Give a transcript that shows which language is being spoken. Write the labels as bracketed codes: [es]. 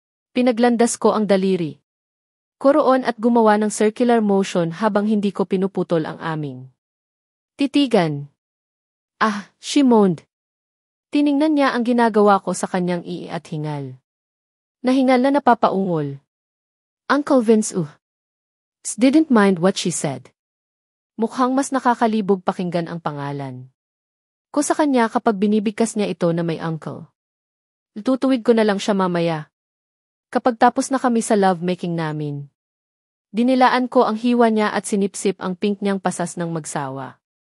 [tl] Pinaglandas ko ang daliri. Kuroon at gumawa ng circular motion habang hindi ko pinuputol ang aming titigan. [en] Ah, she moaned. [tl] Tiningnan niya ang ginagawa ko sa kanyang ii at hingal. Nahingal na napapaungol. [en] Uncle Vince didn't mind what she said. [tl] Mukhang mas nakakalibog pakinggan ang pangalan ko sa kanya kapag binibigkas niya ito na may uncle. Tutuwid ko na lang siya mamaya. Kapag tapos na kami sa lovemaking namin. Dinilaan ko ang hiwa niya at sinipsip ang pink niyang pasas ng magsawa.